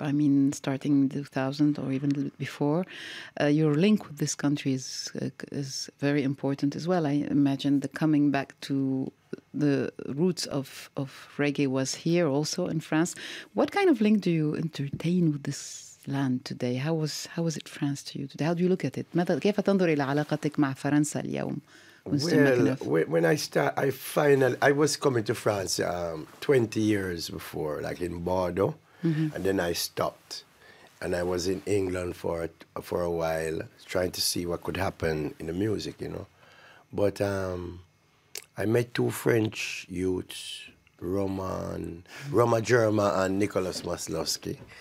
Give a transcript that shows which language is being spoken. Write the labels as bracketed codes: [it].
[en] I mean, starting in 2000 or even before, your link with this country is very important as well. I imagine the coming back to the roots of reggae was here also in France. What kind of link do you entertain with this land today? How was it France to you today? How do you look at it? [ar] كيف تنظر إلى علاقتك مع فرنسا اليوم? [en] Well, when I was coming to France 20 years before, like in Bordeaux, and then I stopped. And I was in England for a while, trying to see what could happen in the music, you know. But I met two French youths, Roma Germa and Nicholas Maslowski.